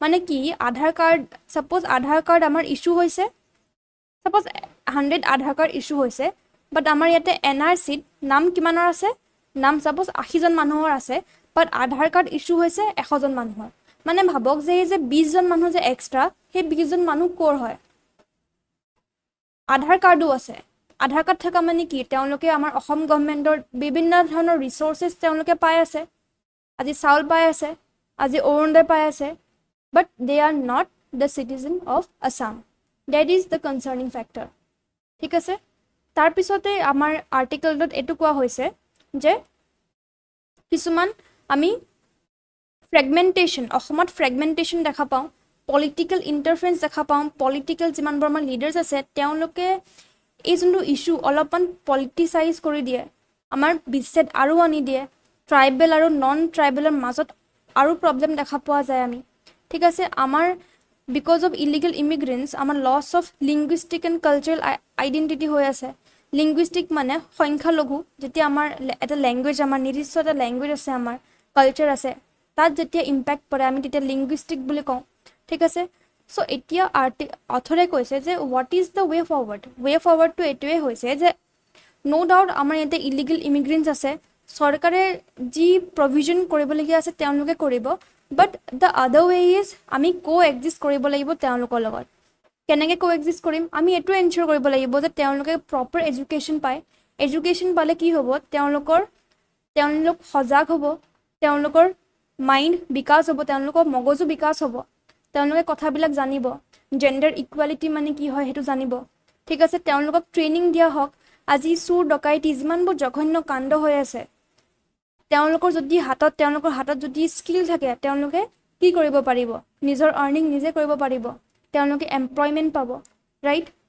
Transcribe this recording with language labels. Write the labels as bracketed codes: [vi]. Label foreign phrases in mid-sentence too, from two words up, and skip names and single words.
[as] মানে কি আধাৰ কাৰ্ড সাপোজ আধাৰ কাৰ্ড আমাৰ ইস্যু হৈছে সাপোজ 100 আধাৰ কাৰ্ড ইস্যু হৈছে বাট আমাৰ ইয়াতে এনআৰসিত নাম কিমানৰ আছে নাম সাপোজ 80 জন মানুহৰ আছে বাট আধাৰ কাৰ্ড ইস্যু হৈছে 100 জন মানুহৰ মানে ভাবক যে এই যে 20 জন মানুহ যে এক্সট্ৰা সেই 20 জন মানুহ কোৰ হয় আধাৰ কাৰ্ডও আছে আধাৰ কাৰ্ড থকা মানে কি তেওঁলোকে আমাৰ অসম গভৰ্ণমেণ্টৰ বিভিন্ন ধৰণৰ ৰিসোৰ্সেস তেওঁলোকে পাই আছে আজি চাউল পাই আছে আজি অৰুণোদয় পাই আছে [en] but they are not the citizen of Assam. That is the concerning factor. [as] ঠিক আছে তাৰ পিছতে আমাৰ আৰ্টিকেলটোত এটো কোৱা হৈছে যে কিছুমান আমি ফ্ৰেগমেন্টেশন অসমত ফ্ৰেগমেন্টেশন দেখা পাওঁ [en] political interference [as] দেখা পাওঁ পলিটিক্যাল যিমান বৰ্মান লিডাৰ্স আছে তেওঁলোকে এই যোনটো ইস্যু অলপমান পলিটিসাইজ কৰি দিয়ে আমাৰ বিচ্ছেদ আৰু আনি দিয়ে ট্ৰাইবেল আৰু [en] non tribal [as] মাজত আৰু প্ৰবলেম দেখা পোৱা যায় আমি ঠিক আছে আমাৰ [en] because of illegal immigrants [as] আমাৰ [en] loss of linguistic and cultural identity [as] হৈ আছে linguistic মানে সংখ্যা লঘু যেতিয়া আমাৰ এটা ল্যাঙ্গুৱেজ আমাৰ নিৰ্দিষ্ট এটা ল্যাঙ্গুৱেজ আছে আমাৰ কালচাৰ আছে তাত যেতিয়া ইম্প্যাক্ট পৰে আমি তেতিয়া linguistic বুলি কওঁ ঠিক আছে সো এতিয়া অথৰে কৈছে যে [en] what is the way forward to [as] এটোৱে হৈছে যে [en] no doubt [as] আমাৰ ইয়াতে [en] illegal immigrants [as] আছে সৰকাৰে যি provision কৰিবলগীয়া আছে তেওঁলোকে কৰিব [en] but the other way is [as] আমি coexist কৰিব লাগিব তেওঁলোকৰ লগত কেনেকৈ coexist কৰিম আমি এটো এনশিওৰ কৰিব লাগিব যে তেওঁলোকে [en] proper education [as] পায় education পালে কি হ'ব তেওঁলোক সজাগ হ'ব তেওঁলোকৰ মাইন্ড বিকাশ হ'ব তেওঁলোকৰ মগজু বিকাশ হ'ব তেওঁলোকে কথাবিলাক জানিব [en] gender equality [as] মানে কি হয় হেতু জানিব ঠিক আছে তেওঁলোকক ট্ৰেনিং দিয়া হক আজি চুৰ ডকাইতি যিমানবোৰ জঘন্য কাণ্ড হৈ আছে তেওঁলোকৰ হাতত যদি স্কিল থাকে তেওঁলোকে কি কৰিব পাৰিব নিজৰ আৰ্নিং নিজে কৰিব পাৰিব তেওঁলোকে এমপ্লয়মেন্ট পাব ৰাইট